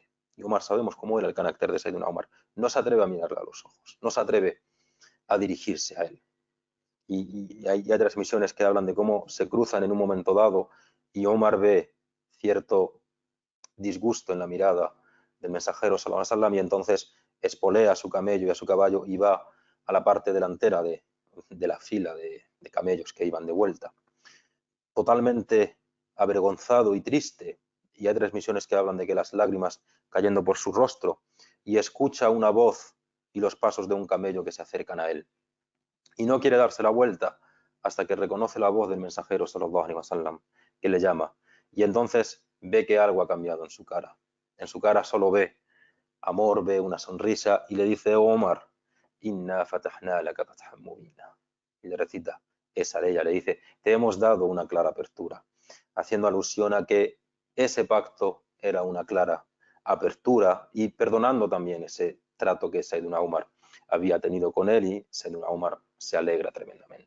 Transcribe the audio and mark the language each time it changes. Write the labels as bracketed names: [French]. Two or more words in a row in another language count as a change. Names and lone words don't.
[Spanish] Y Omar, sabemos cómo era el carácter de Sayyidina Omar, no se atreve a mirarle a los ojos, no se atreve a dirigirse a él. Y hay transmisiones que hablan de cómo se cruzan en un momento dado y Omar ve cierto disgusto en la mirada del mensajero [Arabic] صلى الله عليه وسلم [Spanish] y entonces espolea a su camello y a su caballo y va a la parte delantera de la fila de camellos que iban de vuelta. Totalmente avergonzado y triste, y hay transmisiones que hablan de que las lágrimas cayendo por su rostro, y escucha una voz y los pasos de un camello que se acercan a él. Y no quiere darse la vuelta hasta que reconoce la voz del mensajero [Arabic] صلى الله عليه وسلم [Spanish] que le llama. Y entonces ve que algo ha cambiado en su cara. En su cara solo ve amor, ve una sonrisa y le dice: oh, Omar, [Arabic] إنا فتحنا لك فتحا مبينا. [Spanish] Y le recita esa de ella, le dice: te hemos dado una clara apertura, haciendo alusión a que ese pacto era una clara apertura y perdonando también ese trato que Sayyidina Umar había tenido con él, y Sayyidina Umar se alegra tremendamente.